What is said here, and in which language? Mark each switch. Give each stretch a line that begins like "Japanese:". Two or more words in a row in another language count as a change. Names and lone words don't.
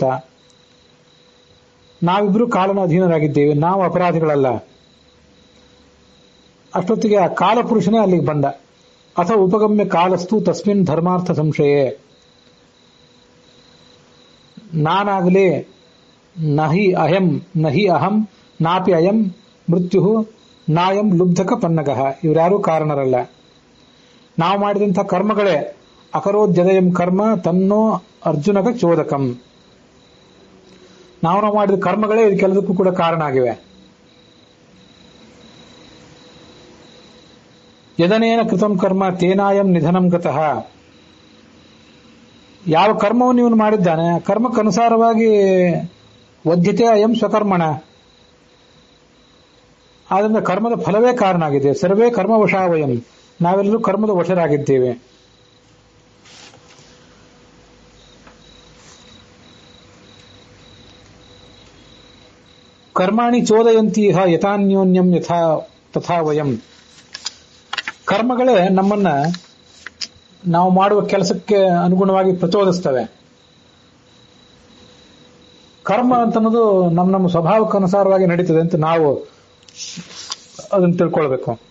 Kannada: ನಾವಿಬ್ರು ಕಾಲನ ಅಧೀನರಾಗಿದ್ದೇವೆ, ನಾವು ಅಪರಾಧಿಗಳಲ್ಲ. ಅಷ್ಟೊತ್ತಿಗೆ ಆ ಕಾಲಪುರುಷನೇ ಅಲ್ಲಿಗೆ ಬಂದ.
Sanskrit: ಅಥ ಉಪಗಮ್ಯ ಕಾಲಸ್ತು ತಸ್ಮಿನ್ ಧರ್ಮಾರ್ಥ ಸಂಶಯೇ. ನಾನಾಗಲಿ ನಹಿ ಅಹಂ ನಾಪಿ ಅಯಂ ಮೃತ್ಯು ನಾಯಂ ಲುಬ್ಧಕ ಪನ್ನಗಃ.
Kannada: ಇವರ್ಯಾರೂ ಕಾರಣರಲ್ಲ, ನಾವು ಮಾಡಿದಂಥ ಕರ್ಮಗಳೇ.
Sanskrit: ಅಕರೋದ್ಯದಯಂ ಕರ್ಮ ತನ್ನೋ ಅರ್ಜುನಕ ಚೋದಕಂ.
Kannada: ನಾವು ಮಾಡಿದ ಕರ್ಮಗಳೇ ಇದಕ್ಕೆಲ್ಲದಕ್ಕೂ ಕೂಡ ಕಾರಣ ಆಗಿವೆ.
Sanskrit: ಯದನೇನ ಕೃತಂ ಕರ್ಮ ತೇನಾಯಂ ನಿಧನಂ ಗತಃ.
Kannada: ಯಾವ ಕರ್ಮವನ್ನು ಇವನು ಮಾಡಿದ್ದಾನೆ ಆ ಕರ್ಮಕ್ಕನುಸಾರವಾಗಿ
Sanskrit: ವಧ್ಯತೆ ಅಯಂ ಸ್ವಕರ್ಮಣ.
Kannada: ಆದ್ದರಿಂದ ಕರ್ಮದ ಫಲವೇ ಕಾರಣ ಆಗಿದೆ.
Sanskrit: ಸರ್ವೇ ಕರ್ಮವಶಾವಯಂ,
Kannada: ನಾವೆಲ್ಲರೂ ಕರ್ಮದ ವಶರಾಗಿದ್ದೇವೆ.
Sanskrit: ಕರ್ಮಾಣಿ ಚೋದಯಂತೀಹ ಯಥಾನ್ಯೋನ್ಯಂ ಯಥಾ ತಥಾ ವಯಂ.
Kannada: ಕರ್ಮಗಳೇ ನಮ್ಮನ್ನ ನಾವು ಮಾಡುವ ಕೆಲಸಕ್ಕೆ ಅನುಗುಣವಾಗಿ ಪ್ರಚೋದಿಸ್ತವೆ. ಕರ್ಮ ಅಂತನ್ನೋದು ನಮ್ಮ ಸ್ವಭಾವಕ್ಕನುಸಾರವಾಗಿ ನಡೀತದೆ ಅಂತ ನಾವು ಅದನ್ನು ತಿಳ್ಕೊಳ್ಬೇಕು.